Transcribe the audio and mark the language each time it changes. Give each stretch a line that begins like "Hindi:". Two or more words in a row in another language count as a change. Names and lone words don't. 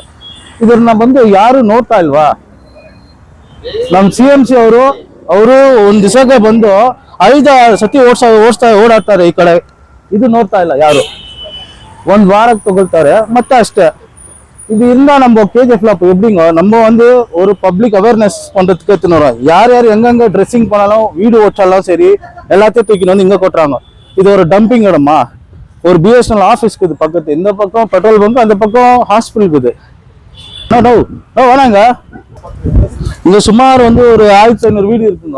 Kannada: ಇದನ್ನ ಬಂದು ಯಾರು ನೋಡ್ತಾ ಇಲ್ವಾ? ನಮ್ CMC ಅವರು ಒಂದ್ ದಿವಸಕ್ಕೆ ಬಂದು 5 ಸತಿ ಓಡಾಡ್ತಾರೆ ಈ ಕಡೆ. ಇದು ನೋಡ್ತಾ ಇಲ್ಲ ಯಾರು. ಒಂದ್ ವಾರಕ್ಕೆ ತಗೊಳ್ತಾರೆ ಮತ್ತೆ ಅಷ್ಟೇ.
Tamil: ಇದರಿಂದ நம்ம KGF எப்படிங்க நம்ம ஒரு
English: public awareness
Tamil: பண்றதுக்கு எடுத்துனோம். யார் எங்கெங்க ட்ரெஸ்ஸிங் பண்ணாலும் வீடு ஓச்சாலும் சரி எல்லாத்தையும் தூக்கிட்டு வந்து இங்க கொட்டுறாங்க. இது ஒரு டம்பிங் இடமா? ஒரு BSNL ஆஃபீஸ்க்கு இது பக்கத்து, இந்த பக்கம்
English: petrol bunk,
Tamil: அந்த பக்கம் ஹாஸ்பிட்டலுக்கு இது. வேணாங்க, இங்க சுமார் ஒரு 1500 வீடு இருக்குங்க.